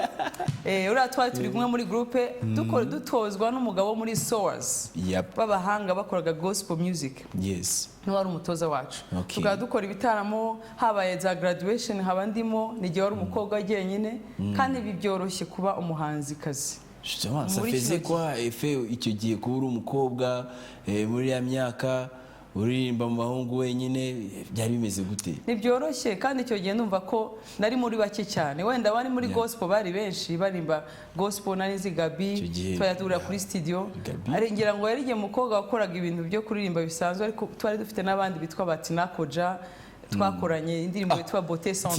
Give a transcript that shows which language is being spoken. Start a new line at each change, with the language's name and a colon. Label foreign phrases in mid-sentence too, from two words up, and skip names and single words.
Kinyarwanda: Uriya twari turi kumwe muri groupe dutozwa n'umugabo muri SOAS. Babahanga bakoraga
English: gospel music. Yes.
Kinyarwanda: N'uwari umutoza wacu. Tukaba dukora ibitaramo, habaye za graduation haba ndimo, n'igihe wari umukobwa jyenyine, kandi bibyoroshye kuba umuhanzikazi.
French: Justement, ça faisait quoi effet
Kinyarwanda: icyo gihe kuba uri umukobwa muri ya myaka uririmba mu bahungu wenyine byari bimeze gute? Ni byoroshye kandi icyo gihe ndumva ko nari muri bake cyane, wenda bari muri gospel bari benshi barimba gospel nari Gabi twayadura kuri studio, ngira ngo yari igihe umukobwa wakoraga ibintu byo kuririmba bisanzwe, ariko twari dufite n'abandi bitwa Batinakoja twakoranye indirimbo yitwa Beauté Centrale.